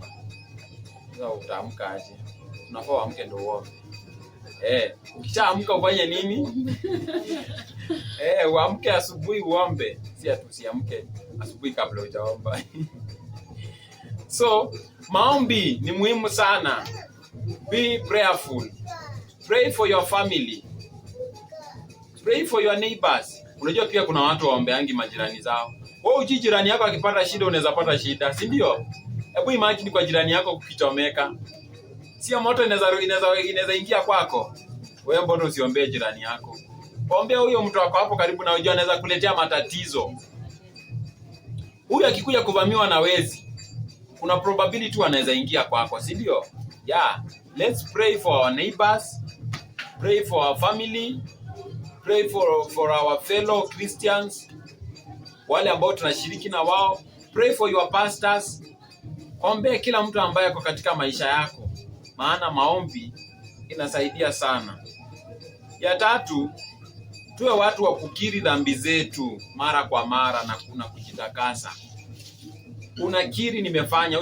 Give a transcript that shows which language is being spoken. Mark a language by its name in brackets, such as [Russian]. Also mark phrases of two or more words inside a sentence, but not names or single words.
[Swahili] Sasa utaamka aje? Unafaa uamke ndio uombe. Ukishaamka ufanye nini? Uamke asubuhi uombe. Si usiamke asubuhi kabla hujaomba. So, maombi ni muhimu sana. [English] Be prayerful. Pray for your family. Pray for your neighbors. [Swahili] Unajua pia kuna watu waombeangi majirani zao. Wewe uji jirani yako akipata shida unaweza pata shida, si ndio? Hebu imagine kwa jirani yako kukichomeka. Sio moto inaweza ingia kwako. Wewe mbona usiombee jirani yako? Ombea huyo mtu wako hapo karibu na unajua anaweza kuletea matatizo. Huyu akikuja kuvamiwa na wezi, kuna probability anaweza ingia kwako, si ndio? [English] Yeah, let's pray for our neighbors, pray for our family, pray for our fellow Christians, [Swahili] wale ambao tunashiriki na wao. [English] Pray for your pastors. [Swahili] Ombea kila mtu ambaye ako katika maisha yako, maana maombi inasaidia sana. Ya tatu, tuwe watu wa kukiri dhambi zetu mara kwa mara na kujitakasa. Unakiri nimefanya.